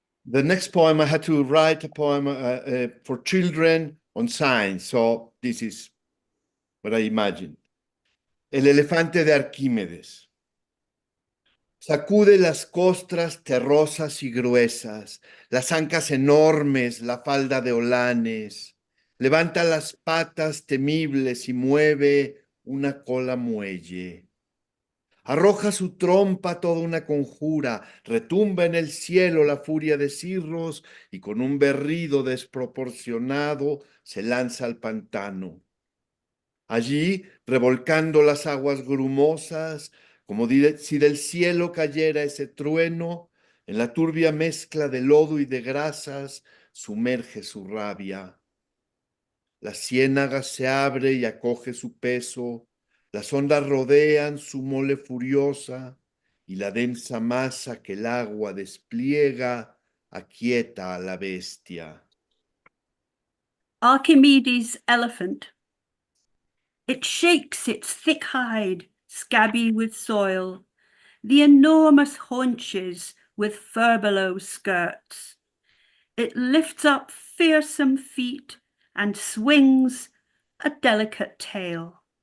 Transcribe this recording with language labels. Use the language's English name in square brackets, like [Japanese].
[English] The next poem, I had to write a poem for children on science. So this is what I imagined. [Spanish] El elefante de Arquímedes. Sacude las costras terrosas y gruesas, las ancas enormes, la falda de holanes. Levanta las patas temibles y mueve una cola muelle. Arroja su trompa toda una conjura, retumba en el cielo la furia de Cirros y con un berrido desproporcionado se lanza al pantano. Allí, revolcando las aguas grumosas, como si del cielo cayera ese trueno, en la turbia mezcla de lodo y de grasas, sumerge su rabia. La ciénaga se abre y acoge su peso, las ondas rodean su mole furiosa y la densa masa que el agua despliega aquieta a la bestia. [English] Archimedes' elephant. It shakes its thick hide, scabby with soil, the enormous haunches with furbelow skirts. It lifts up fearsome feet and swings a delicate tail.